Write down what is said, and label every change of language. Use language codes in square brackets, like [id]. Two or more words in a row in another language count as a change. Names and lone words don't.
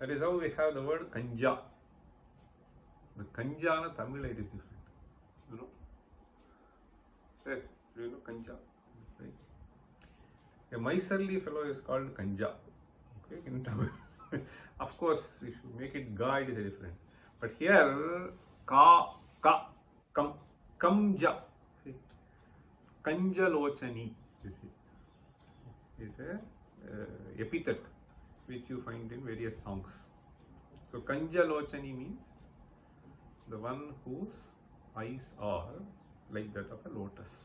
[en] That is how we have the word kanja. The kanja in Tamil it is different. You know? Right? Do you know kanja? Right? A miserly fellow is called kanja. Okay, in Tamil. Of course, if you make it ga, it is different. But here, ka, kam, kamja. See? Kanjalochani, you see, is a epithet which you find in various songs. So Kanjalochani means the one whose eyes are like that of a lotus.